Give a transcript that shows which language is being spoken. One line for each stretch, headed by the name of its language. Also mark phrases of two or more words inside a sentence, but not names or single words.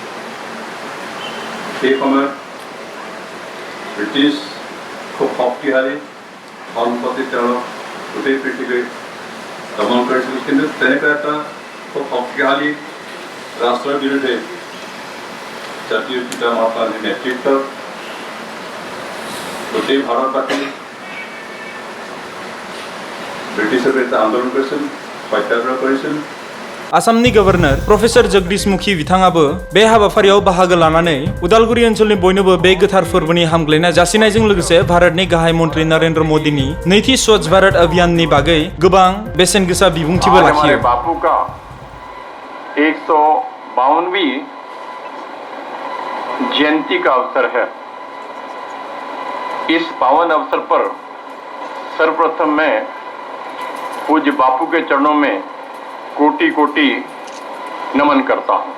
Assamese: সেই সময়ত ব্ৰিটিছ খুব শক্তিশালী, সম্পত্তি তেওঁলোক গোটেই পৃথিৱীৰ দমন কৰিছিল, কিন্তু তেনেকুৱা এটা খুব শক্তিশালী ৰাষ্ট্ৰৰ বিৰুদ্ধে জাতীয় পিতা মহাত্মা গান্ধীৰ নেতৃত্বত গোটেই ভাৰতবাসী ব্ৰিটিছৰ বিৰুদ্ধে আন্দোলন কৰিছিল, সত্যাগ্रह কৰিছিল।
Bodo: आसामनि गवर्नर प्रफेसर जगदीश मुखी बिथाङाबो बे हाबाफारियाव बाहागो लानानै उदालगुरि ओनसोलनि बयनोबो बे गोथार फोरबोनि हामग्लायनाय जासिनायजों लोगोसे भारतनि गाहाय मन्त्रि नरेंद्र मोदीनि नैथि स्वच्छ भारत अभियाननि बागै गोबां बेसेन गोसा बिबुंथिबो लाखियो।
Hindi: बापू का 152वीं जयंती का अवसर है। इस पावन अवसर पर सर्वप्रथम मैं पूज्य बापू के चरणों में कोटि कोटि नमन करता हूं।